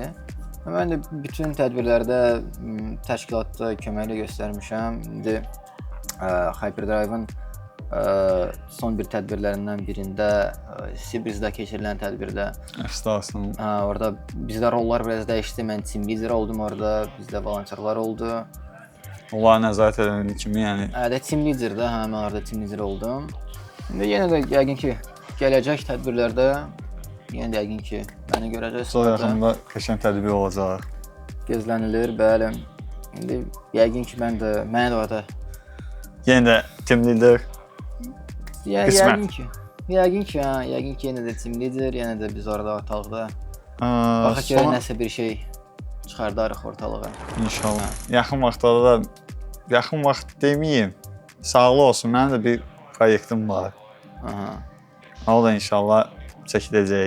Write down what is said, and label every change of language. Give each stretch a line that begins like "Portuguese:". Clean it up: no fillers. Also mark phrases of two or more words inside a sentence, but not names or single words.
Azerbaijani: Mən də bütün tədbirlərdə təşkilatda köməklə göstərmişəm. İndi Hyperdrive-ın son bir tədbirlərindən birində, Sibrizdə keçirilən tədbirdə. Əstəğfurullah. Orada bizdə rollar biraz dəyişdi. Mən
English: team leader
Azerbaijani: oldum orada, bizdə volontyorlar oldu. Onlara nəzarət edilən kimi, yəni.
English: Team leader-
Azerbaijani: də, mən orada
English: team leader
Azerbaijani: oldum. İndi yenə də yəqin ki, gələcək tədbirlərdə yenə də yəqin ki, məni görəcəksiniz. Çox yaxında qəşəng tədbir olacaq. Gözlənilir, bəli. İndi yəqin ki, mənə də orada yenə də
English: team leader.
Azerbaijani: Yəqin ki, yenə də
English: team leader,
Azerbaijani: yenə də biz orada ortalıqda. Baxaq görə nəsə bir şey çıxardarıq ortalığa. İnşallah. Yaxın vaxtlarda da, yaxın vaxt deməyim, sağlı olsun, mənim də bir proyektim var. O da inşallah çəkiləcək.